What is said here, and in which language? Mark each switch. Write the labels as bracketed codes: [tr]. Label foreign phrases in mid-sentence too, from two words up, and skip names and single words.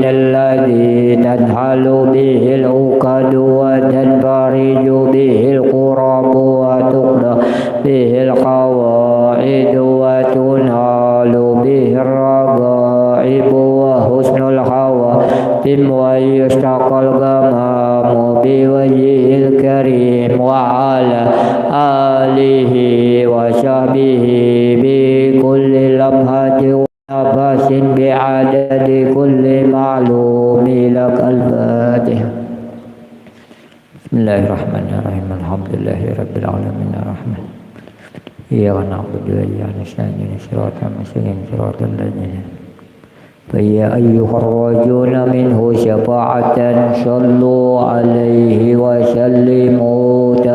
[ar] الذي تنحل به العقد وتنفرج به الكرب وتقضى به الحوائج وتنال به الرغائب وحسن الخواتم ويستسقى الغمام بوجهه الكريم وعلى آله وصحبه بكل لمحة ونفس بعدد كل معلوم لك الفاتحة. بسم الله الرحمن الرحيم الحمد لله رب العالمين الرحمن. إياك نعبد وإياك نستعين. الصراط المستقيم صراط الذين فيا أيها الرجون منه شفاعة صلوا عليه وسلموا